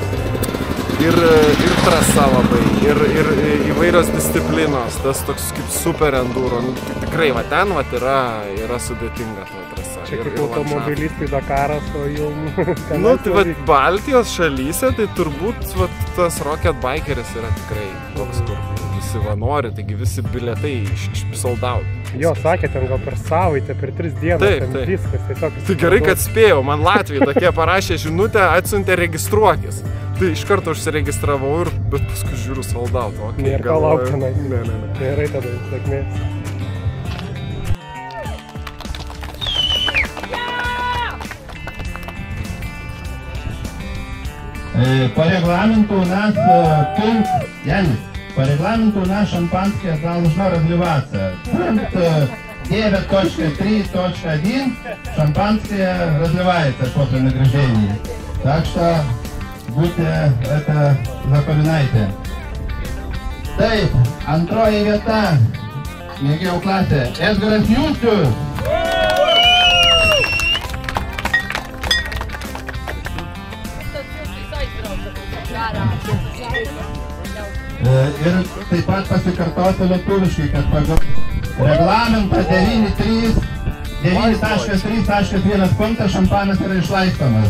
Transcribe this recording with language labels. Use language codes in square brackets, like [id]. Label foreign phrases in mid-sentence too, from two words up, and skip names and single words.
[lt] Ir trasa labai, ir įvairios disciplinos, tas toks kaip super enduro. Tikrai, va ten yra sudėtinga ta trasa. Čia kaip automobilistai Dakaras, o jau... Tai Baltijos šalyse, tai turbūt tas Rocket Bikeris yra tikrai toks, kur visi va nori, taigi visi bilietai [en] sold out. [lt] Jo, sakė, ten gal per savaitę, per 3 dienas, ten viskas tiesiog... Tai gerai, kad spėjau, man Latvijai tokie parašė žinutę, atsiuntė registruokis. Tai iš karto užsiregistravau, bet paskui žiūriu [en] sold out. [lt] Nėra ką laukti, ne. Gerai tada, sėkmės. [ru] По регламенту у нас пункт, по регламенту у нас шампанское должно разливаться. Пункт 9.3.1 шампанское разливается после награждения. Так что будьте это запоминайте. [lt] Taip, antroji vieta, mėgėjų klasė, Edgaras Jūsius. Ir taip pat pasikartosiu lietuviškai, kad pagal reglamentą 9.3.1 punktas šampanas yra išlaistomas.